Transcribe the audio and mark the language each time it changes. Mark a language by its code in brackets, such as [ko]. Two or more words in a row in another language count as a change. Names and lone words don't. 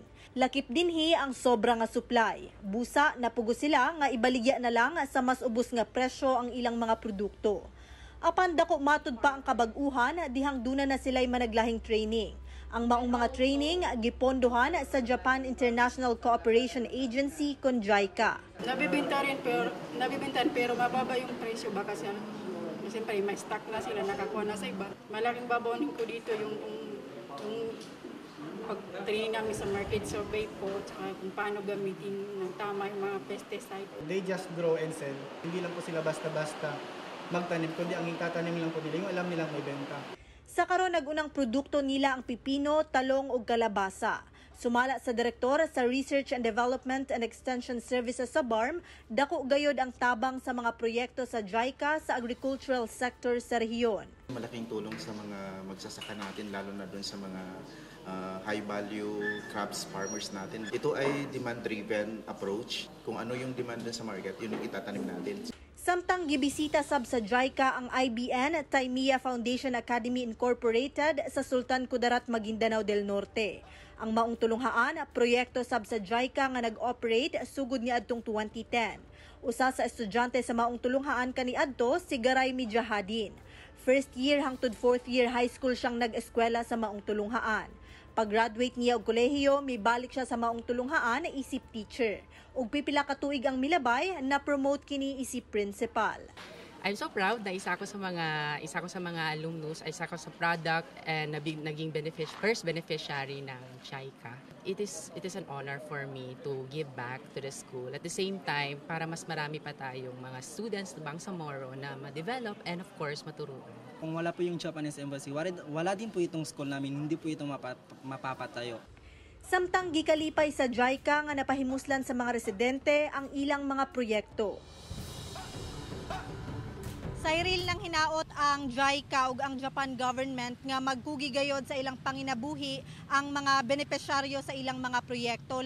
[ceb] Lakip dinhi ang sobra nga supply. Busa napugo sila nga ibaligya na lang sa mas ubos nga presyo ang ilang mga produkto. Apan dako matud pa ang kabag-uhan dihang duna na sila'y managlahing training. Ang maong mga training gipondohan sa Japan International Cooperation Agency kon JICA. [tl] Nabibintan pero mababa yung presyo baka sa siyempre may stock na sila nakakuha na sa iba. Malaking babonin ko dito yung pag-training namin sa [en] market survey [tl] po tsaka kung paano gamitin ng tama yung mga pesticide. [en] They just grow and sell. [tl] Hindi lang po sila basta-basta magtanim, kundi ang itatanim lang po nila yung alam nilang may benta. [ceb] Sa karon nagunang produkto nila ang pipino, talong ug kalabasa. Sumala sa direktor sa Research and Development and Extension Services sa BARM, dako gayod ang tabang sa mga proyekto sa JICA sa [en] agricultural sector [ceb] sa rehiyon. [tl] Malaking tulong sa mga magsasaka natin lalo na doon sa mga [en] high value crabs farmers [tl] natin. Ito ay [en] demand-driven approach. [tl] Kung ano yung demand sa market, yun yung itatanim natin. [ceb] Samtang gibisita sab sa JICA ang IBN Taimia Foundation Academy Incorporated sa Sultan Kudarat, Maguindanao del Norte. Ang maong tulunghaan, proyekto sab sa JICA nga nag-operate sugod ni adtong 2010. Usa sa estudyante sa maong tulunghaan kaniadto si Garay Mijahadin. [en] First year [ceb] hangtod [en] fourth year high school [ceb] siyang nag-eskwela sa maong tulunghaan. Pag-graduate niya og kolehiyo, mibalik siya sa maong tulunghaan na isip teacher. Ug pipila ka tuig ang milabay na promote kini isip principal. [en] I'm so proud [tl] na isa ko sa mga alumnus, isa ko sa product and naging [en] first beneficiary [tl] ng JICA. [en] It is an honor for me to give back to the school. At the same time, [tl] para mas marami pa tayong mga students ng Bangsamoro na ma-develop [en] and of course [tl] maturuan. Kung wala po yung Japanese Embassy, wala din po itong school namin, hindi po ito mapapatayo. [ceb] Samtang gikalipay sa JICA nga napahimuslan sa mga residente ang ilang mga proyekto. Cyril, nang hinaot ang JICA ug ang Japan government nga magkugigayod sa ilang panginabuhi ang mga benepisyaryo sa ilang mga proyekto.